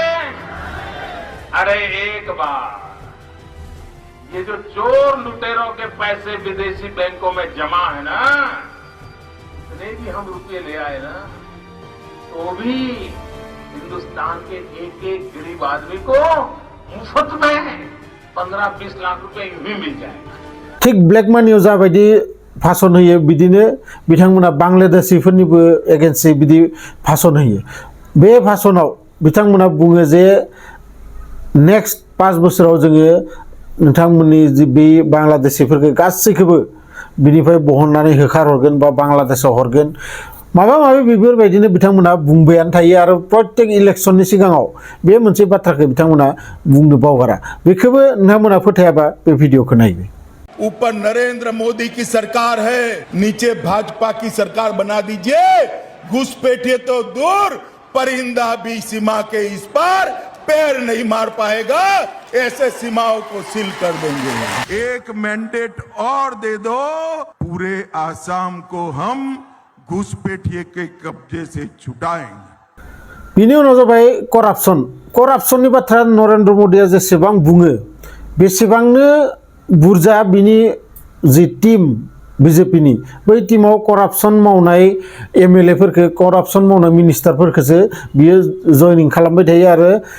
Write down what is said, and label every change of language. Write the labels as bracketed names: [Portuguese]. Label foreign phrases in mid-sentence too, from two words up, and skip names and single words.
[Hindi] अरे एक बार ये जो चोर लुटेरों के पैसे विदेशी बैंकों में जमा है ना, इतने भी हम रुपये ले आए ना, तो भी हिंदुस्तान के एक एक गरीब आदमी को मुफ्त में 15-20 लाख रुपए यूं ही मिल जाएगा। [Bodo] थिक ब्लेक मानियाव जाबायदि भाषण होयो बिदिनो बिथांमोना बांलादेशीफोरनिबो एगेन्स्टै बिदि भाषण होयो बे भाषणाव बिथांमोना बुङो जे नेक्स्ट 5 बोसोराव जोङो नोंथांमोननि जि बे बांलादेशीफोरखौ गासैखौबो बिनिफ्राय बहननानै होखारहरगोन बा बांलादेशआव हरगोन माबा माबि बेफोरबायदिनो बिथांमोना बुंबायानो थायो आरो प्रत्येक इलेक्शननि सिगाङाव बे मोनसे बाथ्राखौ बिथांमोना बुंनो बावगारा बेखौबो नोंथांमोना फोथायाबा बे भिडिअखौ नायदो [Hindi] ऊपर नरेंद्र मोदी की सरकार है, नीचे भाजपा की सरकार बना दीजिए। घुसपैठिए तो दूर, परिंदा भी सीमा के इस पार पैर नहीं मार पाएगा। ऐसे सीमाओं को सील कर देंगे। एक मैंडेट और दे दो, पूरे आसाम को हम घुसपैठिए के कब्जे से छुटाएंगे। [Bodo] बिनि उनाव जाबाय करापसननि बाथ्रा नरेंद्र मोदीया जेसेबां बुङो बेसेबांनो बुरजा बिनि जि टीम बीजेपीनि बै टीमाव करापसन मावनाय एमएलएफोरखौ करापसन मावनाय मिनिस्टारफोरखौसो बियो जयनिं खालामबाय थायो आरो